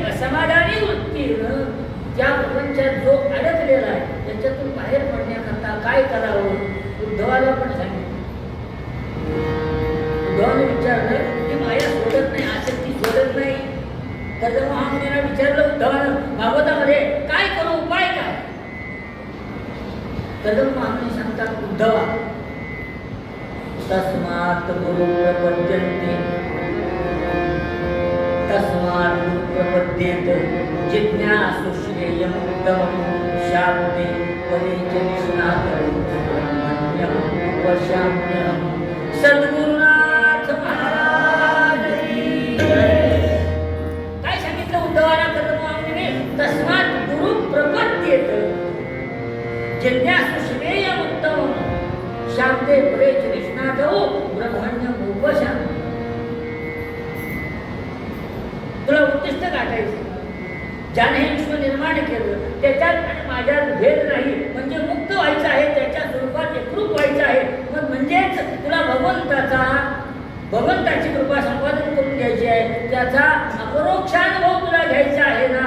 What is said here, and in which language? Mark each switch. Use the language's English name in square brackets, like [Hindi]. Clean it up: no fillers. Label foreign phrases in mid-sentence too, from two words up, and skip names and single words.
[Marathi] असमाधानी वृत्तीनं त्या प्रपंचात जो अडकलेला आहे त्याच्यातून बाहेर पडण्याकरता काय करावं उद्धवाला पण सांगितलं. उद्धवाने विचारलं की माया सोडत नाही, आसक्ती सोडत नाही. तर महामुनीला विचारलं उद्धवानं भागवतामध्ये, काय करू, उपाय काय? कदम महामुनी सांगतात, [Sanskrit] उद्धवा तस्मात् गुरु प्रपद्यन्ते तस्मात् गुरु प्रपद्येत जिज्ञासु श्रेयम् उत्तमं शान्ति परिचनिष्णात ब्रह्मण्यं वशाम्यहं. [Hindi] सद्गुरुनाथ महाराज की जय. [Marathi] काय सांगितलं उद्धवाला कदम महामुनीने? [Sanskrit] तस्मात् गुरु प्रपद्येत जिज्ञासु श्रेयम् उत्तमं शान्ते परेच निष्णातो ब्रह्मण्यं उपशाम्यहं. [Marathi] तुला उद्दिष्ट गाठायचं, ज्याने हे विश्व निर्माण केलं त्याच्यात आणि माझ्यात भेद नाही, म्हणजे मुक्त व्हायचं आहे, त्याच्या स्वरूपात एकरूप व्हायचं आहे. मग म्हणजेच तुला भगवंताची कृपा संपादन करून घ्यायची आहे, त्याचा अपरोक्षानुभव तुला घ्यायचा आहे ना.